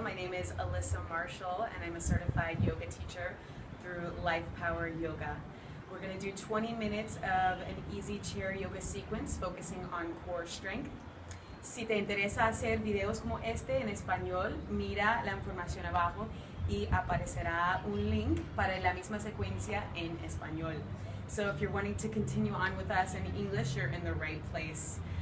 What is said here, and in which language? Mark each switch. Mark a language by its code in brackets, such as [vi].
[en] My name is Alyssa Marshall and I'm a certified yoga teacher through Life Power Yoga. We're going to do 20 minutes of an easy chair yoga sequence focusing on core strength. [es] Si te interesa hacer videos como este en español, mira la información abajo y aparecerá un link para la misma secuencia en español. [en] So if you're wanting to continue on with us in English, you're in the right place.